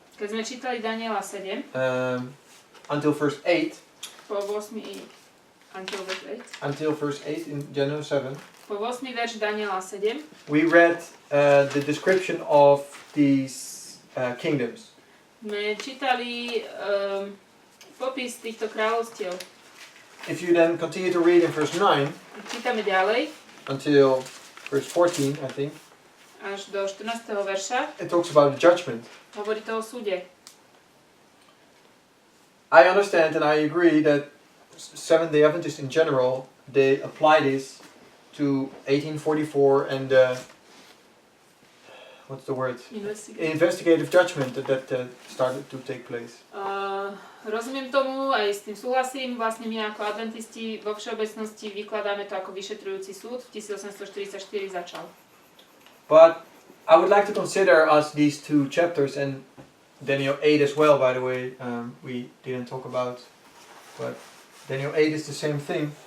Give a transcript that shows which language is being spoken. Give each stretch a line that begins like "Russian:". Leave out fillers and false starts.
Slovak: Keď sme čítali Daniela 7,
English: until verse 8,
Slovak: po 8.
English: Until verse 8. until verse 8 in Daniel 7,
Slovak: Po 8. verš Daniela 7
English: we read the description of these kingdoms.
Slovak: sme čítali popis týchto kráľovstiev.
English: If you then continue to read in verse 9
Slovak: Čítame ďalej
English: until verse 14, I think,
Slovak: až do 14. verša.
English: it talks about the judgment.
Slovak: Hovorí to o súde.
English: I understand and I agree that Seventh-day Adventists in general, they apply this to 1844 and what's the word? Investigative judgment that started to take place.
Slovak: Rozumiem tomu, aj s tým súhlasím. Vlastne my ako adventisti vo všeobecnosti vykladáme to ako vyšetrujúci súd. V 1844 začal.
English: But I would like to consider us these two chapters and Daniel 8 as well, by the way, we didn't talk about, but Daniel 8 is the same thing.